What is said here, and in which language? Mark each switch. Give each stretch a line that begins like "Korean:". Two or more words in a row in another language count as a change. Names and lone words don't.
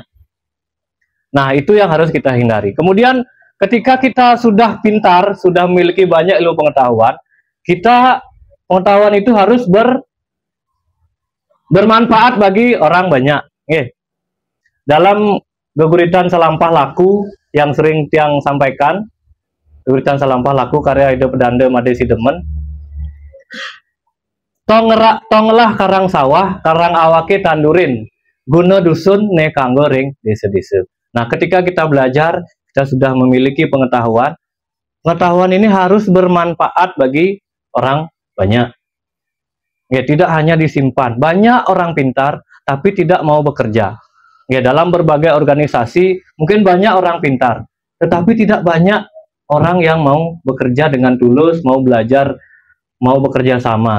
Indonesian: Nah, itu yang harus kita hindari. Kemudian ketika kita sudah pintar, sudah memiliki banyak ilmu pengetahuan, pengetahuan itu harus bermanfaat bagi orang banyak. Dalam Geguritan Salampah Laku yang sering Tiang sampaikan,
Balinese: Geguritan Salampah Laku karya Ida Pedanda Made Sidemen, tonglah karang sawah, karang awake tandurin, guna dusun ne kanggo ring desa-desa.
Indonesian: Nah, ketika kita belajar, kita sudah memiliki pengetahuan. Pengetahuan ini harus bermanfaat bagi orang banyak. Ya, tidak hanya disimpan. Banyak orang pintar, tapi tidak mau bekerja. Ya, dalam berbagai organisasi, mungkin banyak orang pintar, tetapi tidak banyak orang yang mau bekerja dengan tulus, mau belajar, mau bekerja sama.